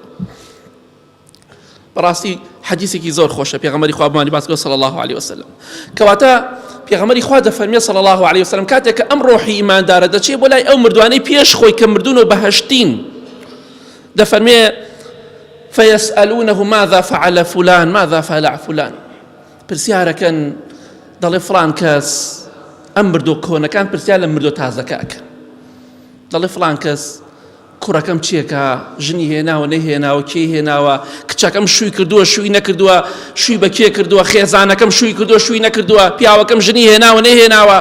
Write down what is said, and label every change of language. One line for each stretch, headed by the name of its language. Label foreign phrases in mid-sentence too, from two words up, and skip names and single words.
Central Kurdish: بەڕاستی حەدیثێکی زۆر خۆشە، پێغەمبەری خوا بمانی باس کرد
Arabic: صلی الله عليه وسلم،
Central Kurdish: کەواتە پێغەمبەری خوا دەفەرمێ
Arabic: صلی الله عليه وسلم
Central Kurdish: کاتێک کە ئەم ڕۆحی ئیماندارە دەچێت بۆ لای ئەو مردوانەی پێش خۆی کە مردوون و بەهەشتین،
Arabic: دەفەرمێ فيسألونه ماذا فعل فلان ماذا فعل فلان،
Central Kurdish: پرسیارەکەن دەڵێ فلان کەس ئەم مردۆ کۆنەکان پرسیار لە مردۆ تازەکەکەن، دەڵێ فلان کەس کوڕەکەم چیەکە، ژنی هێناوە نەهێناوە، کێ هێناوە، کچەکەم شووی کردووە شووی نەکردووە، شووی بە کێ کردووە، خێزانەکەم شووی کردووە شووی نەکردووە، پیاوەکەم ژنی هێناوە نەهێناوە.